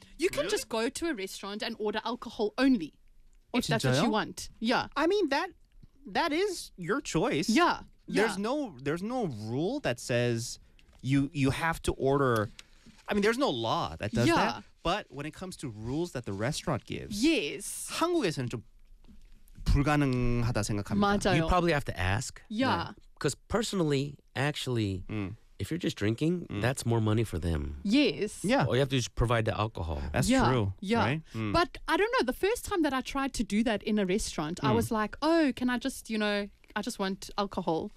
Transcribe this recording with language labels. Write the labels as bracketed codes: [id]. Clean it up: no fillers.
[en] You can just go to a restaurant and order alcohol only. If that's what you want. Yeah. I mean, that is your choice. Yeah. There's no rule that says you have to order. I mean, there's no law that does that. But when it comes to rules that the restaurant gives, yes, [ko] 한국에서는 좀 불가능하다 생각합니다. 맞아요. [en] You probably have to ask. Yeah. Because personally, actually, if you're just drinking, that's more money for them. Yes. Yeah. All you have to do is provide the alcohol. That's true. Yeah. Right? But I don't know. The first time that I tried to do that in a restaurant, I was like, oh, can I just, you know, I just want alcohol.